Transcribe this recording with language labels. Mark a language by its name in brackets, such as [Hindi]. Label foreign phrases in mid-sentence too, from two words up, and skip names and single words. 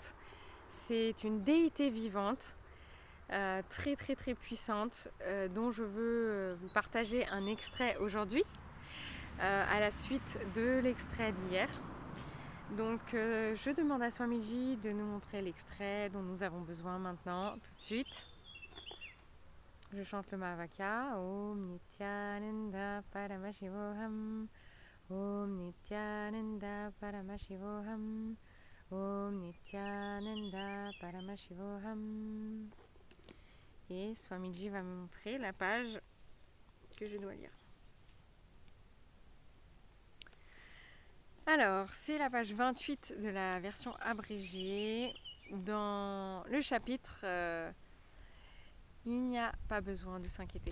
[French] C'est une déité vivante, très très très puissante, dont je veux vous partager un extrait aujourd'hui, à la suite de l'extrait d'hier. Donc je demande à Swamiji de nous montrer l'extrait dont nous avons besoin maintenant, tout de suite. Je chante le Mahavakya. [Sanskrit] Om Nityananda Paramashivoham. Om Nityananda Paramashivoham. Om Nityananda Paramashivoham. [French] Et Swamiji va me montrer la page que je dois lire. Alors, c'est la page 28 de la version abrégée. Dans le chapitre Il n'y a pas besoin de s'inquiéter.